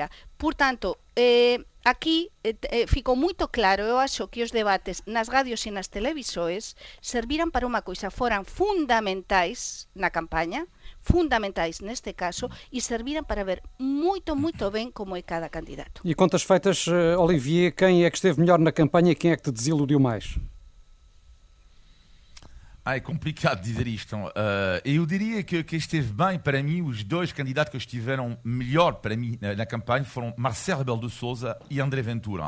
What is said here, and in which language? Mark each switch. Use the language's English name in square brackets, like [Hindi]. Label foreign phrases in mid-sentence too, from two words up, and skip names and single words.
[Galician] Por tanto, aquí ficou moito claro. Eu acho que os debates nas radios e nas televisores serviran para unha coisa, foran fundamentais na campaña, fundamentais neste caso, e serviran para ver moito ben como é cada candidato. [Portuguese] E contas feitas, Olivier, quem é que esteve melhor na campanha e quem é que te desiludiu mais? É complicado dizer isto. Eu diria que esteve bem, para mim, os dois candidatos que estiveram melhor para mim na campanha foram Marcelo Rebelo de Sousa e André Ventura.